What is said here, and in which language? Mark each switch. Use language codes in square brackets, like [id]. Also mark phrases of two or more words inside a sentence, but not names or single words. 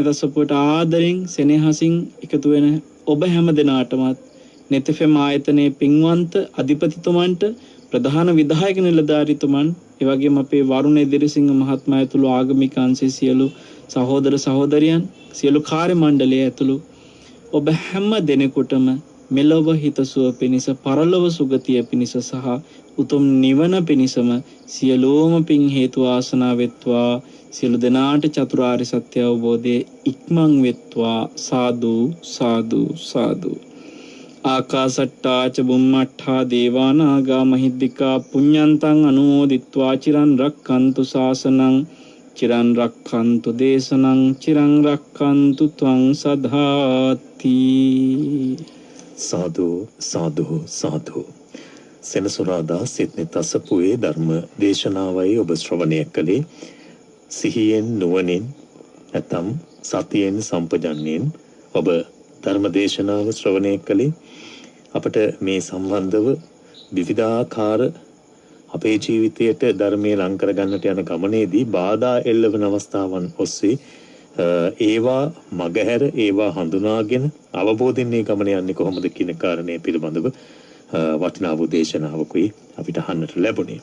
[si] තසපුවට ආදරෙන් සෙනෙහසින් එකතු වෙන ඔබ හැමදෙනාටමත් නෙතෙෆෙම් ආයතනයේ පින්වන්ත අධිපතිතුමන්ට, ප්‍රධාන විධායක නිලධාරීතුමන්, ඒ වගේම අපේ වරුණ එදිරිසිංහ මහත්මයා ඇතුළු ආගමික අංශයේ සියලු සහෝදර සහෝදරියන්, සියලු කාර්ය මණ්ඩලය ඇතුළු ඔබ හැම දෙනෙකුටම මෙලොව හිතසුව පිණිස, පරලොව සුගතිය පිණිස සහ උතුම් නිවන පිණිසම සියලෝම පින් හේතු ආසනා වෙත්වා. සියලු දෙනාට චතුරාර්ය සත්‍ය අවබෝධයේ ඉක්මන් වෙත්වා. සාදු සාදු සාදු. [pi] ආකාසට්ටා ච බුම්මට්ඨා දේවා නාග මහිද්దికා පුඤ්ඤන්තං අනුමෝදිත්වා චිරන් රක්ඛන්තු ශාසනං, චිරන් රක්ඛන්තු දේශනං, චිරන් රක්ඛන්තු ත්වං සදාති. [si] සාදු සාදු සාදු. සෙනසුරාදා සිත්නේ තසපුවේ ධර්ම දේශනාවයි ඔබ ශ්‍රවණය කළේ. සිහියෙන්, නුවණින්, නැත්නම් සතියෙන්, සම්පජන්යෙන් ඔබ ධර්ම දේශනාව ශ්‍රවණය කළේ. අපට මේ සම්බන්ධව විවිධාකාර අපේ ජීවිතයට ධර්මයේ ලං කරගන්නට යන ගමනේදී බාධා එල්ලවන අවස්ථාවන් ඔස්සේ ඒවා මගහැර, ඒවා හඳුනාගෙන අවබෝධයෙන් මේ ගමන යන්නේ කොහොමද කියන කාරණය පිළිබඳව වටිනා දේශනාවකුයි අපිට අහන්නට ලැබුණේ.